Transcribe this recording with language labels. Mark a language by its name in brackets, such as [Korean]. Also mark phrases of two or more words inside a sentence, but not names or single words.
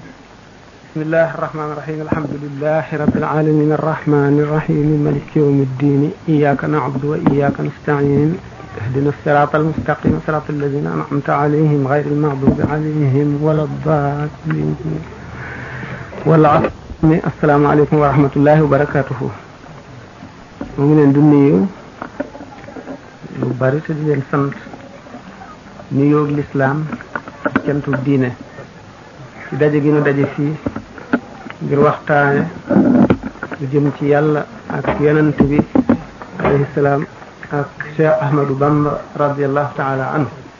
[Arabic] بسم الله الرحمن الرحيم الحمد لله رب العالمين الرحمن الرحيم مالك يوم الدين إياك نعبد وإياك نستعين اهدنا الصراط المستقيم صراط الذين أنعمت عليهم غير المغضوب عليهم ولا الضالين والعصر. السلام عليكم ورحمة الله وبركاته. [Wolof] mu ngi leen di nuyu lu bari te di leen sant nuyoo lislaam cantu diine ci daje gi nu daje fii ngir waxtaane lu jëm ci yàlla ak yonent bi [Arabic] عليه السلام [Wolof] ak Cheikh Ahmadou Bamba [Arabic] رضي الله تعالى عنه.